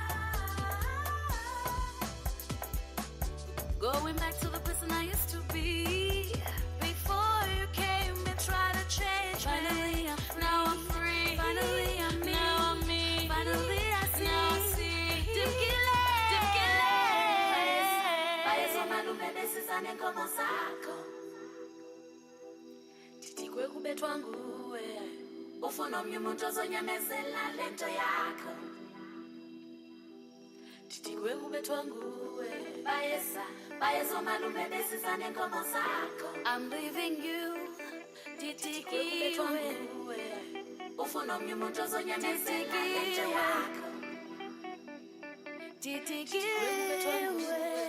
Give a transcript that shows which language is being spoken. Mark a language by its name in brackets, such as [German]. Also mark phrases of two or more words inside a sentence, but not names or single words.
[English] Going back to the person I used to be. Before you came and tried to change me. Now I'm free, finally I'm me. Now I'm me, finally I see. Now I see. [Zulu] Titikwe kubethwa nguwe ufuna omnye umuntu ozonyamezela lento yakho. Titikwe kubethwa nguwe bayeza malume besiza nenkomo zakho. [English] I'm leaving you [Zulu] titikiwe ufuna omnye umuntu ozonyamezela lento yakho. Titikiwe